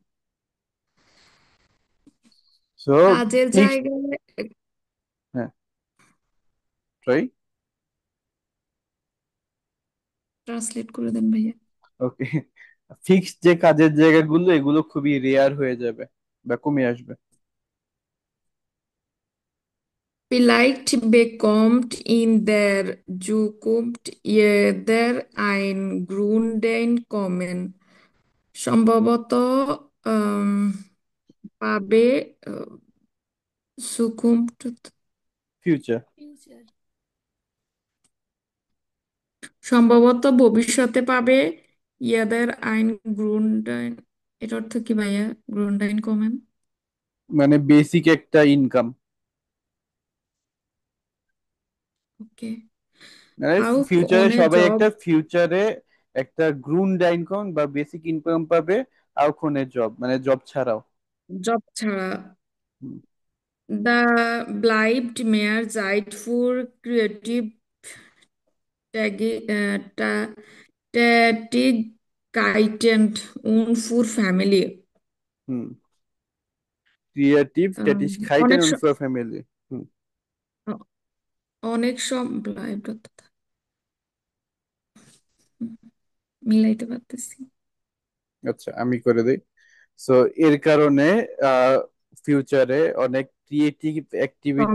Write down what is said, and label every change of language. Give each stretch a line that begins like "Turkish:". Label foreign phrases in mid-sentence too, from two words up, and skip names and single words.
Bangla: সো কাজের ফিক্সড, জায়গায়। হ্যাঁ ট্রাই। ট্রান্সলেট করে দেন ভাইয়া। ওকে, ফিক্সড যে কাজের জায়গাগুলো এগুলো খুবই রেয়ার হয়ে যাবে বা কমে আসবে।
German: Vielleicht bekommt ihn der Zukunft jeder ein Grundeinkommen.
Bangla: সম্ভবত আম, পাবে সুকুমট, ফিউচার, সম্ভবত ভবিষ্যতে পাবে
German: jeder ein Grundein.
Bangla: এর অর্থ কি ভাইয়া,
German: Grundein kommen?
Bangla: মানে বেসিক একটা ইনকাম, ওকে। মানে
German: Auch
Bangla: ফিউচারে
German: ohne
Bangla: সবাই
German: Job,
Bangla: একটা ফিউচারে একটা গ্রুন্ড ইনকাম বা
English: basic income
Bangla: পাবে,
German: auch ohne Job
Bangla: মানে জব ছাড়াও। জব ছাড়া। হুম,
German: Da bleibt mehr Zeit für Kreativ Tätigkeiten und für Family.
Bangla: হুম, ক্রিয়েটিভ আম,
German: tätigkeiten
Bangla: অনেক
German: und für Family। হুম,
Bangla: অনেক bleibt, মিলাইতে পারতেছি। আচ্ছা আমি করে দিই। সো এর কারণে ফিউচারে অনেক
English: creative activity